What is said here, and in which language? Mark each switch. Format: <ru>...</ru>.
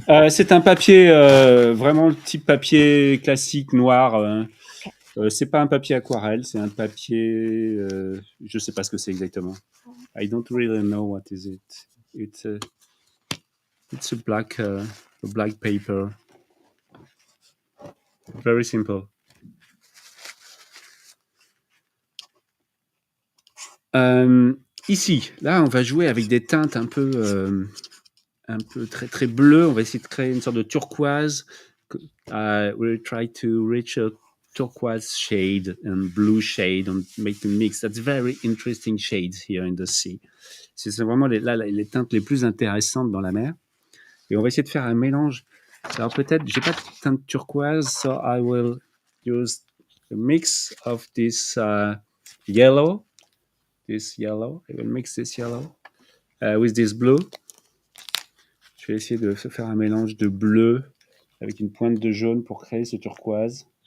<fr>C'est un papier, vraiment le type papier classique noir. C'est pas un papier aquarelle, c'est un papier. Je sais pas ce que c'est exactement.</fr> <en>I don't really know what is it. It's a black paper. Very simple. Ici, là, on va jouer avec des teintes un peu très très bleues. On va essayer de créer une sorte de turquoise. We'll try to reach a turquoise shade and blue shade and make a mix. That's very interesting shades here in the sea.</en> <fr>C'est vraiment les teintes les plus intéressantes dans la mer. Et on va essayer de faire un mélange. Alors peut-être, j'ai pas de teinte turquoise,</fr> <en>so I will use a mix of this yellow. This yellow. I will mix this yellow with this blue.</en> <fr>Je vais essayer de faire un mélange de bleu avec une pointe de jaune pour créer ce turquoise.</fr>